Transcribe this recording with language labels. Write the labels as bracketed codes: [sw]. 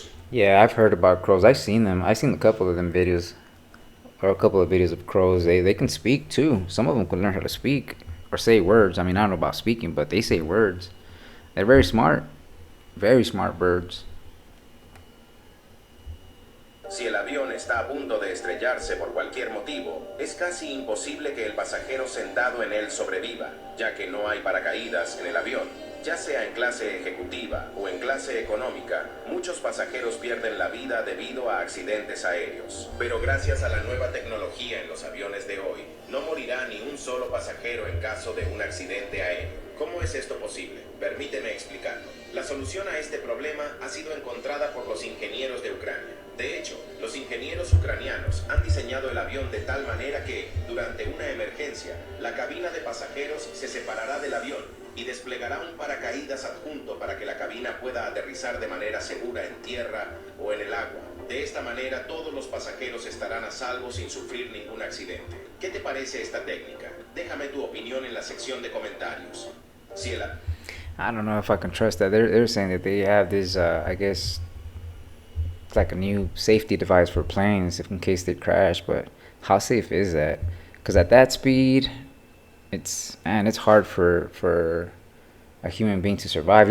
[en] Yeah, I've heard about crows. I've seen them. I've seen a couple of them videos, or a couple of videos of crows. They can speak too. Some of them can learn how to speak or say words. I mean, I don't know about speaking, but they say words. They're very smart birds. [es] Si el avión está a punto de estrellarse por cualquier motivo, es casi imposible que el pasajero sentado en él sobreviva, ya que no hay paracaídas en el avión. Ya sea en clase ejecutiva o en clase económica, muchos pasajeros pierden la vida debido a accidentes aéreos. Pero gracias a la nueva tecnología en los aviones de hoy, no morirá ni un solo pasajero en caso de un accidente aéreo. ¿Cómo es esto posible? Permíteme explicarlo. La solución a este problema ha sido encontrada por los ingenieros de Ucrania. De hecho, los ingenieros ucranianos han diseñado el avión de tal manera que, durante una emergencia, la cabina de pasajeros se separará del avión y desplegará un paracaídas adjunto para que la cabina pueda aterrizar de manera segura en tierra o en el agua. De esta manera, todos los pasajeros estarán a salvo sin sufrir ningún accidente. ¿Qué te parece esta técnica? Déjame tu opinión en la sección de comentarios. Ciela. [en] I don't know if I can trust that. They're saying that they have this, I guess, it's like a new safety device for planes if in case they crash. But how safe is that? Because at that speed, it's hard for a human being to survive.